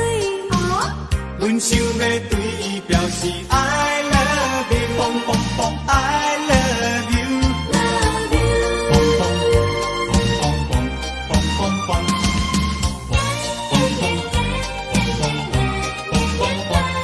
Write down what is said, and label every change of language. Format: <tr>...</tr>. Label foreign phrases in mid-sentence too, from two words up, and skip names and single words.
<nan>阮想要对伊表示</nan> <en>I love you, I love you, love you。嘣嘣嘣嘣嘣嘣嘣，嘣嘣嘣嘣嘣嘣嘣嘣。</en>